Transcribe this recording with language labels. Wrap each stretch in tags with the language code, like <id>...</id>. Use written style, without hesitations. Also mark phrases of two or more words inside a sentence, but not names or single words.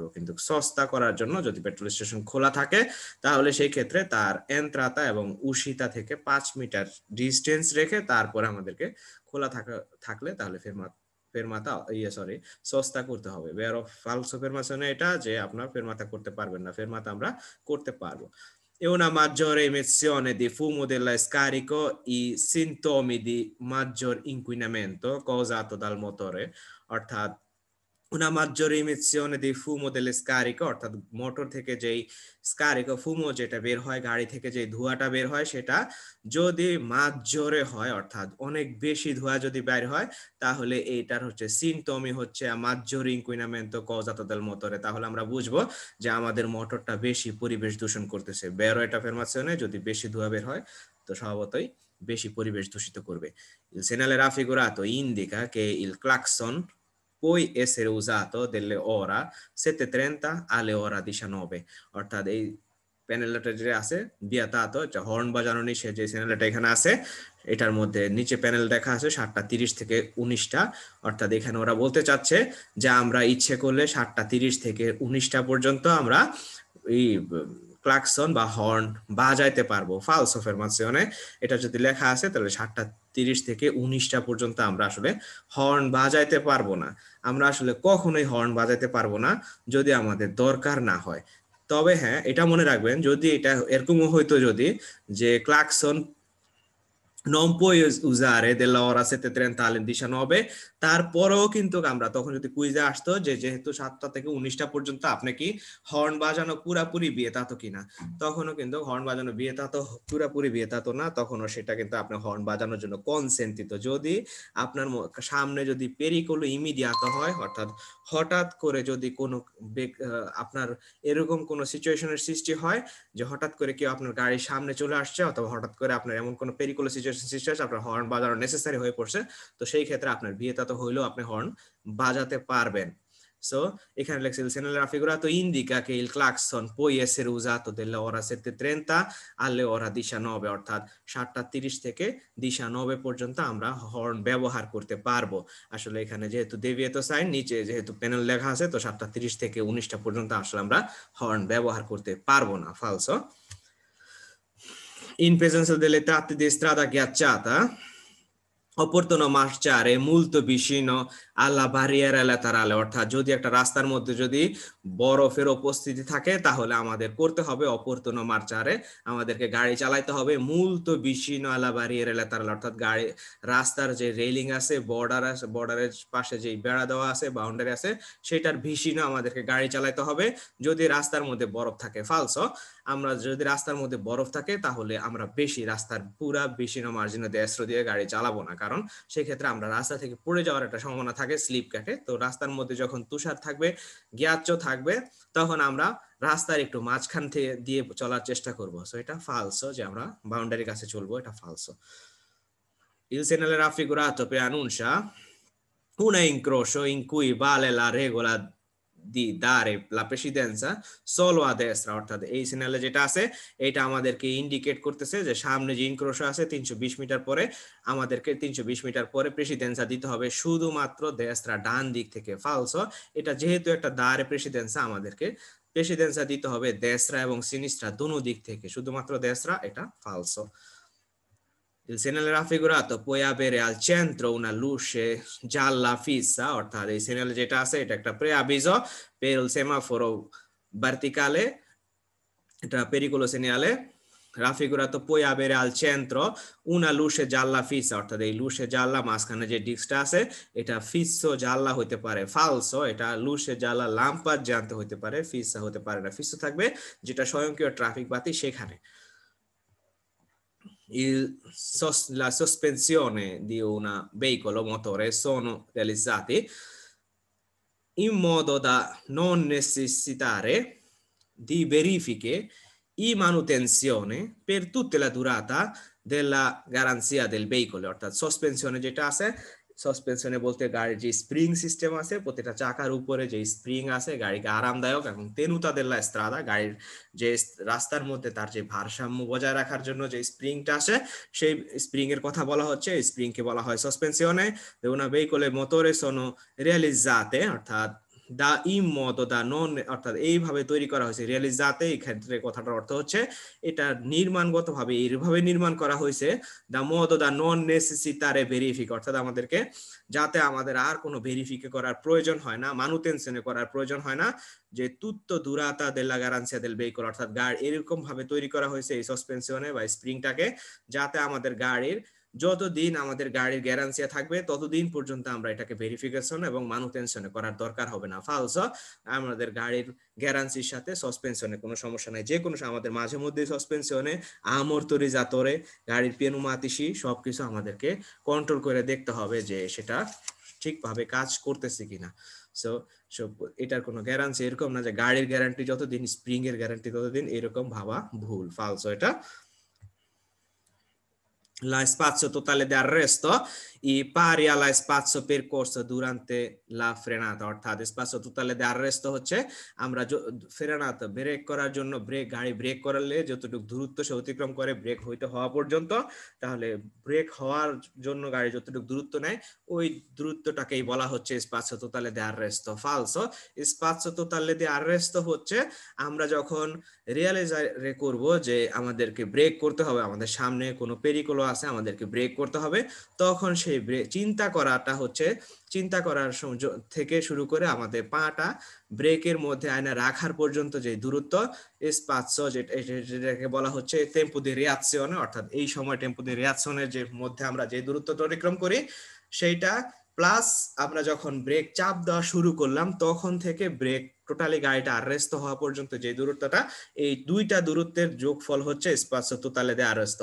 <bn>কিন্তু সস্তা করার জন্য যদি পেট্রোল স্টেশন খোলা থাকে তাহলে সেই ক্ষেত্রে তার এন্ত্রাতা এবং উশিতা থেকে 5 মিটার ডিস্টেন্স রেখে তারপরে আমাদেরকে থাকলে তাহলে</bn> <it>fermata sosta</it> <bn>করতে হবে।</bn> <it>vero o falso affermazione</it> <bn>এটা যে আপনার ফেরমাতা করতে পারবেন না, ফেরমাতা আমরা করতে পারবো।</bn> <it>E una maggiore emissione di fumo della scarico i sintomi di maggior inquinamento causato dal motore,</it> <bn>অর্থাৎ</bn> <it>una maggiore emissione di fumo delle scariche</it> <bn>অর্থাৎ মোটর থেকে যেই</bn> <it>scarico fumo</it> <bn>যেটা বের হয়, গাড়ি থেকে যে ধোঁয়াটা বের হয়, সেটা যদি মাঝজোরে হয় অর্থাৎ অনেক বেশি ধোঁয়া যদি বের হয় তাহলে এইটার হচ্ছে সিনটমি হচ্ছে</bn> <it>maggiore inquinamento causato del motore.</it> <bn>তাহলে আমরা বুঝবো যে আমাদের মোটরটা বেশি পরিবেশ দূষণ করতেছে। বেরো এটা ফেরমাশনে যদি বেশি ধোঁয়া বের হয় তো স্বভাবতই বেশি পরিবেশ দূষিত করবে।</bn> <it>Il segnale raffigurato indica che il clacson puoi essere usato delle ora 7:30 alle ora 19,</it> <bn>অর্থাৎ এই প্যানেলটা যে আছে বিয়াতাতো হর্ন বাজানো নিষেধ, যে চ্যানেলটা এখানে আছে এটার মধ্যে নিচে প্যানেল দেখা আছে 7:30 থেকে 19টা। অর্থাৎ এখানে ওরা বলতে চাচ্ছে যে আমরা ইচ্ছে করলে 7:30 থেকে 19টা পর্যন্ত আমরা এই ক্লাকসন বা হর্ন বাজাইতে পারবো।</bn> <it>falso affermazione</it> <bn>এটা যদি লেখা আছে তাহলে 7:30 থেকে 19টা পর্যন্ত আমরা আসলে হর্ন বাজাইতে পারবো না। আমরা আসলে কখনোই হর্ন বাজাইতে পারবো না যদি আমাদের দরকার না হয়। তবে হ্যাঁ, এটা মনে রাখবেন, যদি এটা এরকমও হইতো যদি যে ক্লাকসন</bn> <it>non puoi usare della ora 7:30 alle 19,</it> <bn>তারপরেও কিন্তু আমরা তখন যদি কুইজে আসতো যে যেহেতু 7টা থেকে 19টা পর্যন্ত আপনি কি হর্ন বাজানো পুরাপুরি বিয়েতাতো কিনা, তখনও কিন্তু হর্ন বাজানো বিয়েতাতো পুরাপুরি বিয়েতাতো না, তখনও সেটা কিন্তু আপনি হর্ন বাজানোর জন্য কনসেন্ট দিত। যদি আপনার সামনে যদি</bn> <it>pericolo immediato</it> <bn>হয়, অর্থাৎ হঠাৎ করে যদি কোনো আপনার এরকম কোনো সিচুয়েশনের সৃষ্টি হয় যে হঠাৎ করে কেউ আপনার গাড়ির সামনে চলে আসছে অথবা হঠাৎ করে আপনার এমন কোনো পেরিকুলার সিচুয়েশন সৃষ্টি হচ্ছে, আপনার হর্ন বাজানো নেসেসারি হয়ে পড়ছে, তো সেই ক্ষেত্রে আপনার বিয়েটা তো হইলেও আপনি হর্ন বাজাতে পারবেন। সো এখানে লেখছে</bn> <it>il segnale raffigurato indica che il clacson può essere usato della ora 7:30 alle ora 19,</it> <bn>অর্থাৎ 7:30 থেকে 19 পর্যন্ত আমরা হর্ন ব্যবহার করতে পারবো। আসলে এখানে যেহেতু দেভিয়েতো সাইন নিচে যেহেতু প্যানেল লেখা আছে, তো 7:30 থেকে 19টা পর্যন্ত আসলে আমরা হর্ন ব্যবহার করতে পারবো না।</bn> <it>ফালসো। In presenza delle tratte di strada ghiacciata opportuno marciare molto vicino alla barriera laterale,</it> <bn>অর্থাৎ যদি একটা রাস্তার মধ্যে যদি বরফের উপস্থিতি থাকে তাহলে আমাদের করতে হবে</bn> <it>opportuno marciare,</it> <bn>আমাদেরকে গাড়ি চালাইতে হবে</bn> <it>molto vicino alla barriera laterale,</it> <bn>অর্থাৎ রাস্তার যে রেলিং আছে, বর্ডারের পাশে যে বেড়া দেওয়া আছে, বাউন্ডারি আছে, সেটার ভিসিনো আমাদেরকে গাড়ি চালাইতে হবে যদি রাস্তার মধ্যে বরফ থাকে। ফালসো, আমরা যদি রাস্তার মধ্যে বরফ থাকে তাহলে আমরা রাস্তার পুরা</bn> <it>vicino margine destro</it> <bn>দিয়ে গাড়ি চালাবো না, কারণ সেক্ষেত্রে আমরা রাস্তা থেকে পড়ে যাওয়ার একটা সম্ভাবনা থাকে, স্লিপ কাটে। তো রাস্তার মধ্যে যখন তুষার থাকবে, গ্যাচ্চ থাকবে, তখন আমরা রাস্তার একটু মাঝখান থেকে দিয়ে চলার চেষ্টা করব। সো এটা ফালসো যে আমরা বাউন্ডারির কাছে চলবো, এটা ফালসো।</bn> <it>Il segnale raffigurato preannuncia un incrocio in cui vale la regola di dare la precedenza solo a destra,</it> <bn>অর্থাৎ এই সিগন্যালে যেটা আছে এটা আমাদেরকে ইন্ডিকেট করতেছে যে সামনে যে ইনক্রোশ আছে 320 মিটার পরে আমাদেরকে 320 মিটার পরে প্রেসিডেন্সা দিতে হবে শুধুমাত্র দেস্ত্রা, ডান দিক থেকে। ফালসো, এটা যেহেতু একটা</bn> <it>dare precedenza,</it> <bn>আমাদেরকে প্রেসিডেন্সা দিতে হবে দেস্ত্রা এবং সিনিস্ট্রা দোনো দিক থেকে, শুধুমাত্র দেস্ত্রা, এটা ফালসো।</bn> <it>Il segnale raffigurato puoi avere al centro una luce gialla fissa,</it> <bn>অর্থাৎ এই সিগন্যাল যেটা আছে এটা একটা</bn> <it>preavviso per il semaforo verticale, এটা pericolo segnale raffigurato puoi avere al centro una luce gialla fissa,</it> <bn>অর্থাৎ এই</bn> <it>luce gialla</it> <bn>মাঝখানে যে ডিস্কটা আছে এটা</bn> <it>fisso gialla</it> <bn>হতে পারে। ফালসো, এটা</bn> <it>luce gialla</it> <bn>লাম্পার জানতে হতে পারে, ফিসা হতে পারে না। ফিসো থাকবে যেটা স্বয়ংক্রিয় ট্রাফিক বাতি সেখানে।</bn> <it>La sospensione di un veicolo motore sono realizzati in modo da non necessitare di verifiche e manutenzione per tutta la durata della garanzia del veicolo,</it> <bn>অর্থাৎ সসপেনশনে যেটা আছে, সসপেনশনে বলতে গাড়ির যে স্প্রিং সিস্টেম আছে, প্রতিটা চাকার উপরে যে স্প্রিং আছে গাড়িকে আরামদায়ক এবং</bn> <it>tenuta della strada,</it> <bn>গাড়ির যে রাস্তার মধ্যে তার যে ভারসাম্য বজায় রাখার জন্য যে স্প্রিংটা আসে সেই স্প্রিং এর কথা বলা হচ্ছে। স্প্রিং কে বলা হয় সসপেনশনে।</bn> <it>una veicolo motore sono realizzate, অর্থাৎ da in modo da non,</it> <bn>অর্থাৎ এইভাবে তৈরি করা হয়েছে। রিয়ালিজাতে এই ক্ষেত্রে কথাটার অর্থ হচ্ছে এটা নির্মাণগতভাবে এইভাবে নির্মাণ করা হয়েছে দা</bn> <it>modo da non necessitare verifica,</it> <bn>অর্থাৎ আমাদেরকে যাতে আমাদের আর কোনো ভেরিফিকে করার প্রয়োজন হয় না, মানুটেনশনে করার প্রয়োজন হয় না, যে</bn> <it>tutto durata della garanzia del veicolo,</it> <bn>অর্থাৎ গাড়ি এরকম ভাবে তৈরি করা হয়েছে এই সাসপেনশনে বা স্প্রিংটাকে, যাতে আমাদের গাড়ির যতদিন আমাদের গাড়ির গ্যারান্সিয়া থাকবে ততদিন পর্যন্ত আমরা এটাকে ভেরিফিকেশন এবং মানুটেনশনে করার দরকার হবে না। ফালসো, আমাদের গাড়ির গ্যারান্সির সাথে সাসপেনশনে কোনো সমস্যা নাই। যে কোনো আমাদের মাঝে মধ্যে সাসপেনশনে আমortizzatori, গাড়ির পেনুমাতিসি সবকিছু আমাদেরকে কন্ট্রোল করে দেখতে হবে যে সেটা ঠিকভাবে কাজ করতেছে কিনা। সো এটার কোনো গ্যারান্টি এরকম না যে গাড়ির গ্যারান্টি যতদিন স্প্রিং এর গ্যারান্টি ততদিন, এরকম ভাবা ভুল, ফালসো এটা।</bn> <it>La spazio totale di arresto i pari alla spazio percorso durante la frenata,</it> <bn>অর্থাৎ</bn> <it>spazio totale di arresto</it> <bn>হচ্ছে আমরা ফ্রেনাতা ব্রেক করার জন্য গাড়ি ব্রেক করলে যতটুকু দূরত্ব সে অতিক্রম করে ব্রেক হইতে হওয়া পর্যন্ত, তাহলে ব্রেক হওয়ার জন্য গাড়ি যতটুকু দূরত্ব নেয় ওই দূরত্বটাকেই বলা হচ্ছে</bn> <it>spazio totale di arresto।</it> <bn>ফালসো,</bn> <it>spazio totale di arresto</it> <bn>হচ্ছে আমরা যখন রিয়ালাইজ করব যে আমাদেরকে ব্রেক করতে হবে, আমাদের সামনে কোনো পেরিকোলো আছে, আমাদেরকে ব্রেক করতে হবে, তখন সেই চিন্তা করাটা হচ্ছে, চিন্তা করার থেকে শুরু করে আমাদের পাটা ব্রেকের মধ্যে আয়না রাখার পর্যন্ত যে দূরত্ব স্পাৎসো, যেটাকে বলা হচ্ছে</bn> <it>tempo di reazione,</it> <bn>অর্থাৎ এই সময়</bn> <it>tempo di reazioneর</it> <bn>যে মধ্যে আমরা যে দূরত্ব অতিক্রম করি সেইটা প্লাস আমরা যখন ব্রেক চাপ দেওয়া শুরু করলাম তখন থেকে ব্রেক টোটালি গাড়িটা আররেস্ট হওয়া পর্যন্ত যে দূরত্বটা, এই দুইটা দূরত্বের যোগফল হচ্ছে</bn> <it>spazio totale di arresto.</it>